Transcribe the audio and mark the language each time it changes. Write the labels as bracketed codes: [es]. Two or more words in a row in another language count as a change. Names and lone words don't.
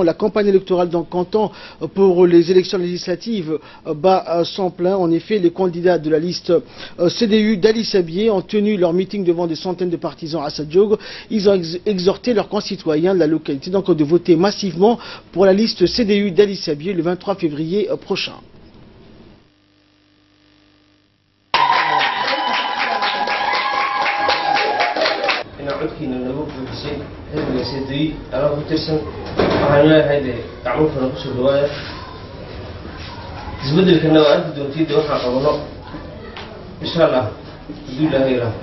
[fr] La campagne électorale dans le canton pour les élections législatives bat son plein. En effet, les candidats de la liste CDU d'Ali Sabié ont tenu leur meeting devant des centaines de partisans à Sadiogo. Ils ont exhorté leurs concitoyens de la localité donc de voter massivement pour la liste CDU d'Ali Sabié le 23 février prochain. [so] codkiina nagu buuxisay xilliga CDI anaa ku tirsan waxaan leeyahay gacmo furan kusoo dhawaaya isbedelkana waa arki doontiida waxaan qabano [ar] insha allah [so] haduu ilaahay yiraahdo.